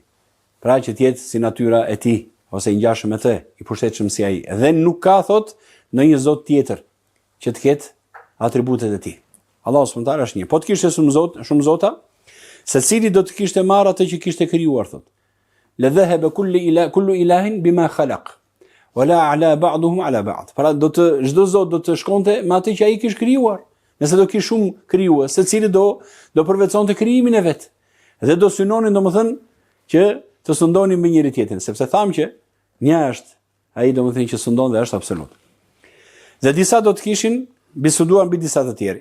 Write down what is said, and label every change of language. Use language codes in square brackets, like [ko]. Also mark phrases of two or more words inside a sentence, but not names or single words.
[sq] Pra që të jetë si natyra e tij ose i ngjashëm me të, i përshtatshëm si ai. Dhe nuk ka thot ndonjë zot tjetër që të ketë atributet e tij. Allahu [ar] سبحانه وتعالى [sq] është një. Po të kishte shumë zota, secili do të kishte marrë atë që kishte krijuar thot. [ar] لذهب كل إله بما خلق. ولعلا بعضهم على بعض. [sq] Pra çdo zot do të shkonte me atë që ai kishte krijuar. Nëse do kish shumë krijues, secili do përveçonte krijimin e vet. Dhe do synonin domethënë që të sundonin me njëri tjetrin, sepse tham që një është ai domethënë që sundon dhe është absolut. Dhe disa do të kishin bisuduar mbi disa të tjerë.